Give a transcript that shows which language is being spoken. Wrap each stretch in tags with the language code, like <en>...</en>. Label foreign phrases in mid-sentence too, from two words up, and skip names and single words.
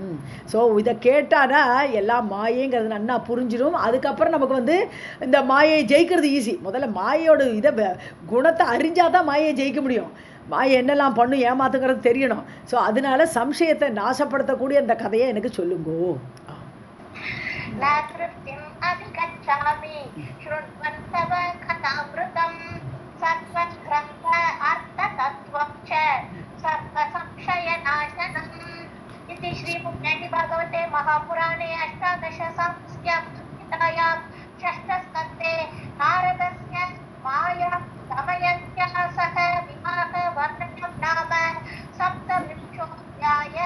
<ta>ஸோ இதை கேட்டானா எல்லாம் மாயைங்கிறது நன்னா புரிஞ்சிடும். அதுக்கப்புறம் நமக்கு வந்து இந்த மாயை ஜெயிக்கிறது ஈஸி. முதல்ல மாயையோட இதை குணத்தை அறிஞ்சால் தான் மாயை ஜெயிக்க முடியும். மாயை என்னெல்லாம் பண்ணும், ஏமாத்துங்கிறது தெரியணும். ஸோ அதனால சம்சயத்தை நாசப்படுத்தக்கூடிய அந்த கதையை எனக்கு சொல்லுங்கோ.</ta> <sa>इति श्रीमद्देवी भागवते महापुराणे अष्टादशसंस्क्यां संहितायां षष्ठस्कन्धे नारदस्य माया दमयन्त्या सह विवाहवर्णनं नाम सप्तविंशोऽध्यायः.</sa>